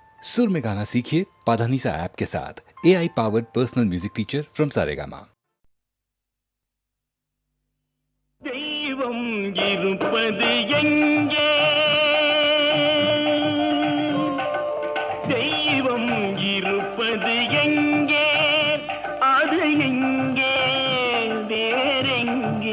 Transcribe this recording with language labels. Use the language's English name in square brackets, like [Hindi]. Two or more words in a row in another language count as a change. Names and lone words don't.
[Hindi] सुर में गाना सीखिए पाधानीसा ऐप के साथ। [English] AI powered personal music teacher from Saregama. [Tamil] தெய்வம் இருப்பது எங்கே? தெய்வம் இருப்பது எங்கே? அது எங்கே? வேறெங்கே?